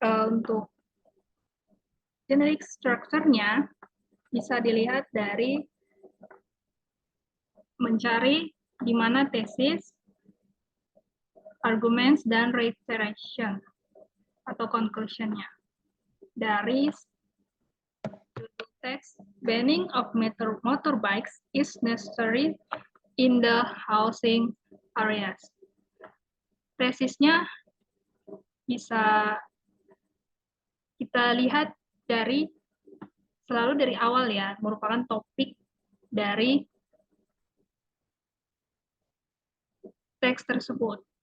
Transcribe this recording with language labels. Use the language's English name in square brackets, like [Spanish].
[Indonesian] Untuk generic structure-nya bisa dilihat dari mencari di mana tesis, arguments, dan reiteration atau conclusion-nya. Dari teks, [English] banning of motorbikes is necessary in the housing areas. [Indonesian] Tesisnya bisa kita lihat selalu dari awal ya, merupakan topik dari teks tersebut.